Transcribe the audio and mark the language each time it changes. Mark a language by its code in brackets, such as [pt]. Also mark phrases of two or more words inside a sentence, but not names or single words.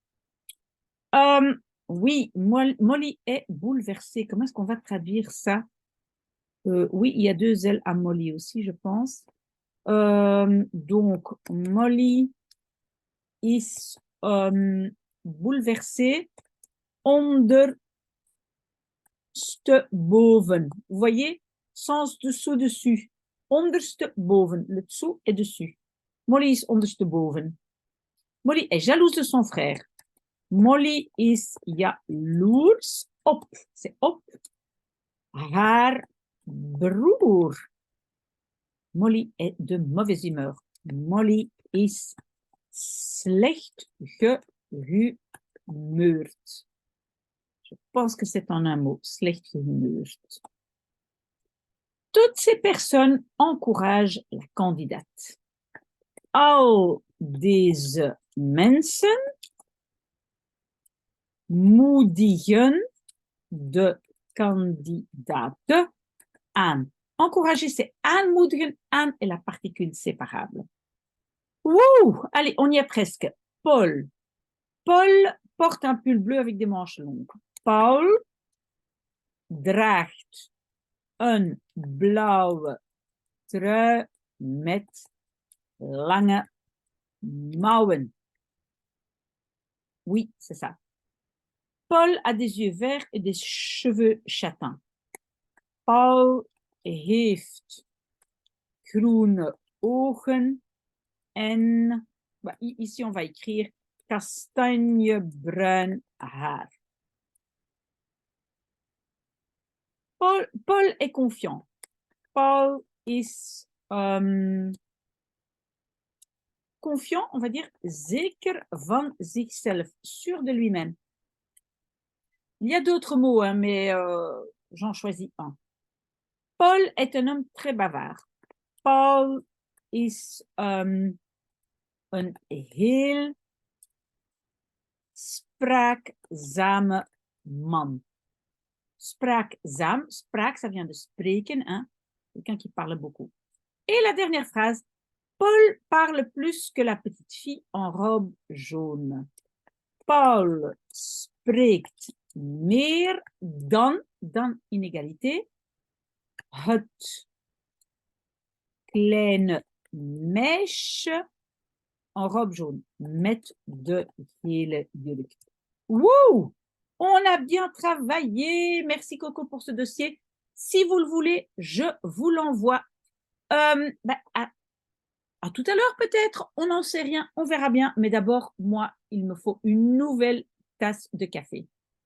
[fr] Oui, Molly est bouleversée. Comment est-ce qu'on va traduire ça? Oui, il y a deux L à Molly aussi, je pense. [nl] Donc, Molly is bouleversée ondersteboven. [fr] Vous voyez, sens dessous-dessus. [nl] Onderste, boven. [fr] Le dessous est dessus. [nl] Molly is onderste, boven. [fr] Molly est jalouse de son frère. [nl] Molly is jaloers op. C'est op. Haar broer. [fr] Molly est de mauvaise humeur. [nl] Molly is slecht gehumeurd. [fr] Je pense que c'est en un mot, [nl] slecht gehumeurd. [fr] Toutes ces personnes encouragent la candidate. [nl] Al deze mensen moedigen de kandidaat aan. [fr] Encourager, c'est aanmoedigen. Aan est la particule séparable. Wouh! Allez, on y est presque. Paul. Paul porte un pull bleu avec des manches longues. [nl] Paul draagt een blauwe trui met lange mouwen. [fr] Oui, c'est ça. Paul a des yeux verts et des cheveux châtains. [nl] Paul heeft groene ogen en [fr] ici on va écrire [nl] kastanjebruin haar. [fr] Paul est confiant. Paul is confiant, on va dire [nl] zeker van zichzelf, [fr] sûr de lui-même. Il y a d'autres mots, hein, mais j'en choisis un. Paul est un homme très bavard. [nl] Paul is een heel spraakzame man. Spraakzaam, spraak, [fr] ça vient de spreken, hein? Quelqu'un qui parle beaucoup. Et la dernière phrase, Paul parle plus que la petite fille en robe jaune. [nl] Paul spreekt meer dan inégalité, het kleine meisje [fr] en robe jaune, [nl] met de gele jurk. [fr] Wouh! On a bien travaillé. Merci Coco pour ce dossier. Si vous le voulez, je vous l'envoie. À tout à l'heure peut-être, on n'en sait rien, on verra bien. Mais d'abord, moi, il me faut une nouvelle tasse de café.